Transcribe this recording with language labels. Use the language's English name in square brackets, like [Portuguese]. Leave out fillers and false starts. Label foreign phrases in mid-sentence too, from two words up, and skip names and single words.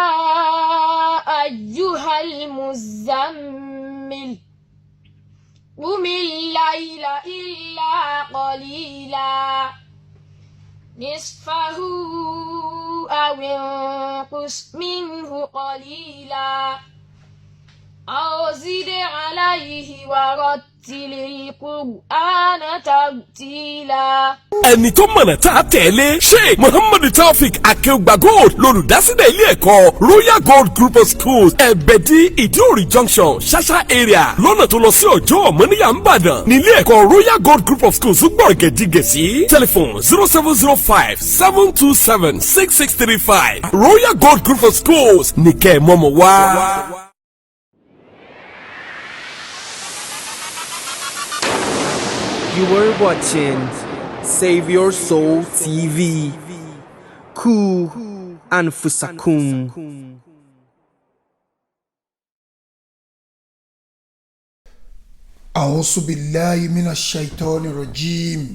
[Arabic] أيها المزمل قم الليل إلا قليلا نصفه أو انقص منه قليلا أو زد عليه ورتل القرآن ترتيلا. [Yoruba] ẹni tó mọ̀nà tá a tẹ̀lé Sheikh Muhammadu Taofik Akeugba Gold lolùdásílẹ̀ ilé ẹ̀kọ́ Royal Gold Group of Schools Ẹ̀bẹ̀dì Ìdíòrì Junction Ṣàṣà area lọ́nà tó lọ sí ọjọ́ ọ̀mọ́níyà ńbàdàn ní ilé ẹ̀kọ́ Royal Gold Group of Schools gbọ̀rọ̀ gẹ̀dígẹ̀sí telephone 0705-727-6635 Royal Gold Group of Schools ní kẹ́ ẹ̀ mọ́mọ́ wá. [English] You were watching Save Your Soul TV. [Arabic] قوا أنفسكم. أعوذ بالله من الشيطان الرجيم.